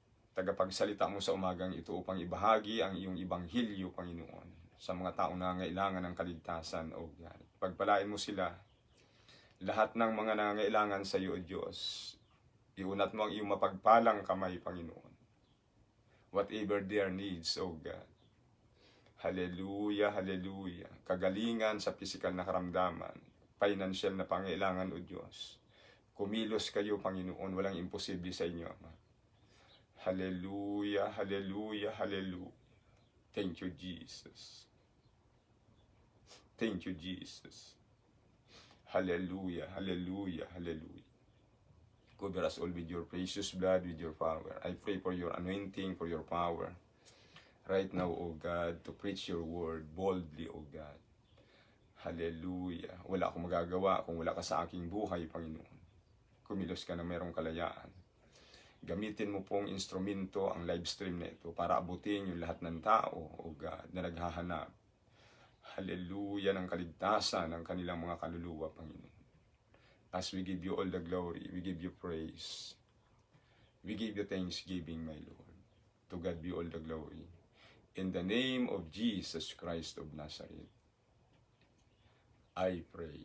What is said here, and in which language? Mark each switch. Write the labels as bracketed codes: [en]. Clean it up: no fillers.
[tl] Tagapagsalita mo sa umagang ito upang ibahagi ang iyong ibanghilyo, Panginoon, sa mga taong nangangailangan ng kaligtasan, O God. Pagpalain mo sila, lahat ng mga nangangailangan sa iyo, O Diyos. Iunat mo ang iyong mapagpalang kamay, Panginoon. [en] Whatever their needs, O God. [tl] Hallelujah, hallelujah. Kagalingan sa pisikal na karamdaman. financial na pangailangan, O Diyos. Kumilos kayo, Panginoon, walang imposible sa inyo, Ama. [en] Hallelujah, hallelujah, hallelujah. Thank you, Jesus. Thank you, Jesus. Hallelujah, hallelujah, hallelujah. Cover us all with your precious blood, with your power. I pray for your anointing, for your power. Right now, O God, to preach your word boldly, O God. Hallelujah. [tl] Wala akong magagawa kung wala ka sa aking buhay, Panginoon. Kumilos ka na mayroong kalayaan. Gamitin mo pong instrumento ang live stream na ito para abutin yung lahat ng tao, O God, na naghahanap. Hallelujah, ng kaligtasan ng kanilang mga kaluluwa, Panginoon. [en] As we give you all the glory, we give you praise. We give you thanksgiving, my Lord. To God be all the glory. In the name of Jesus Christ of Nazareth, I pray.